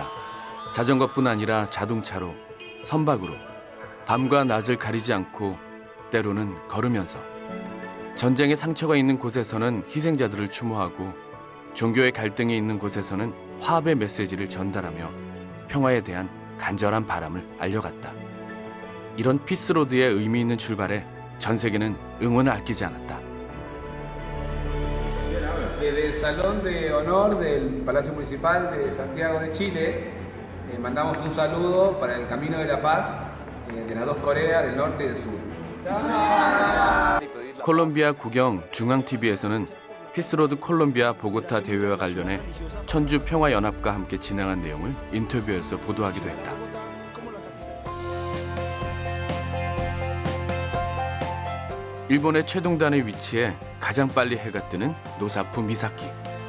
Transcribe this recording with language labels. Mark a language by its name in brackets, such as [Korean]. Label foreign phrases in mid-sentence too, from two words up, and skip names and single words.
[Korean] 자전거뿐 아니라 자동차로, 선박으로, 밤과 낮을 가리지 않고 때로는 걸으면서 전쟁의 상처가 있는 곳에서는 희생자들을 추모하고 종교의 갈등이 있는 곳에서는 화합의 메시지를 전달하며 평화에 대한 간절한 바람을 알려갔다. 이런 피스로드의 의미 있는 출발에 전 세계는 응원을 아끼지 않았다. [Spanish] Desde el Salón de Honor del Palacio Municipal de Santiago de Chile, mandamos un saludo para el Camino de la Paz de las dos Coreas, del norte y del sur. [Korean] 콜롬비아 국영 중앙TV에서는 피스로드 콜롬비아 보고타 대회와 관련해 천주 평화연합과 함께 진행한 내용을 인터뷰에서 보도하기도 했다. 일본의 최동단에 위치해 가장 빨리 해가 뜨는 노사프 미사키.